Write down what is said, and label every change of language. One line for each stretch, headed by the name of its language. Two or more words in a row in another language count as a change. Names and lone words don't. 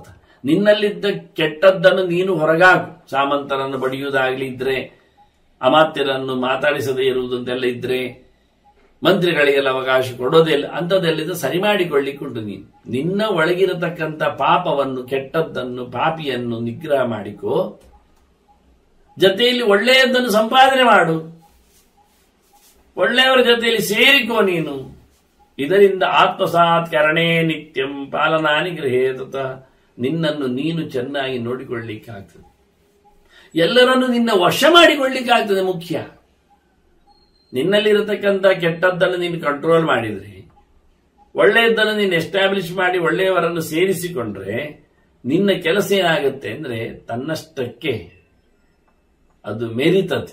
Kannada: ನಿನ್ನಲ್ಲಿದ್ದ ಕೆಟ್ಟದ್ದನ್ನು ನೀನು ಹೊರಗಾಕು. ಸಾಮಂತರನ್ನು ಬಡಿಯುವುದಾಗಲಿ ಇದ್ರೆ, ಅಮಾತ್ಯರನ್ನು ಮಾತಾಡಿಸದೇ ಇರುವುದಂತೆಲ್ಲ ಇದ್ರೆ, ಮಂತ್ರಿಗಳಿಗೆಲ್ಲ ಅವಕಾಶ ಕೊಡೋದೇ ಇಲ್ಲ, ಅಂಥದ್ದೆಲ್ಲಿದ್ದ ಸರಿ ಮಾಡಿಕೊಳ್ಳಿಕ್ಕುಂಟು. ನೀನು ನಿನ್ನ ಒಳಗಿರತಕ್ಕಂಥ ಪಾಪವನ್ನು, ಕೆಟ್ಟದ್ದನ್ನು, ಪಾಪಿಯನ್ನು ನಿಗ್ರಹ ಮಾಡಿಕೋ. ಜೊತೆಯಲ್ಲಿ ಒಳ್ಳೆಯದನ್ನು ಸಂಪಾದನೆ ಮಾಡು. ಒಳ್ಳೆಯವರ ಜೊತೆಯಲ್ಲಿ ಸೇರಿಕೋ ನೀನು.
Sanskrit: ಇದರಿಂದ ಆತ್ಮಸಾತ್ ಕರಣೇ ನಿತ್ಯಂ ಪಾಲನಾನಿ ಗೃಹೇ ತತಃ.
Kannada: ನಿನ್ನನ್ನು ನೀನು ಚೆನ್ನಾಗಿ ನೋಡಿಕೊಳ್ಳಿಕ್ಕಾಗ್ತದೆ. ಎಲ್ಲರನ್ನು ನಿನ್ನ ವಶ ಮಾಡಿಕೊಳ್ಳಿಕ್ಕಾಗ್ತದೆ. ಮುಖ್ಯ ನಿನ್ನಲ್ಲಿರತಕ್ಕಂಥ ಕೆಟ್ಟದ್ದನ್ನು ನೀನು ಕಂಟ್ರೋಲ್ ಮಾಡಿದ್ರೆ, ಒಳ್ಳೆಯದನ್ನು ನೀನು ಎಸ್ಟಾಬ್ಲಿಷ್ ಮಾಡಿ ಒಳ್ಳೆಯವರನ್ನು ಸೇರಿಸಿಕೊಂಡ್ರೆ ನಿನ್ನ ಕೆಲಸ ಏನಾಗುತ್ತೆ ಅಂದ್ರೆ ತನ್ನಷ್ಟಕ್ಕೆ ಅದು ಮೆರಿತದೆ.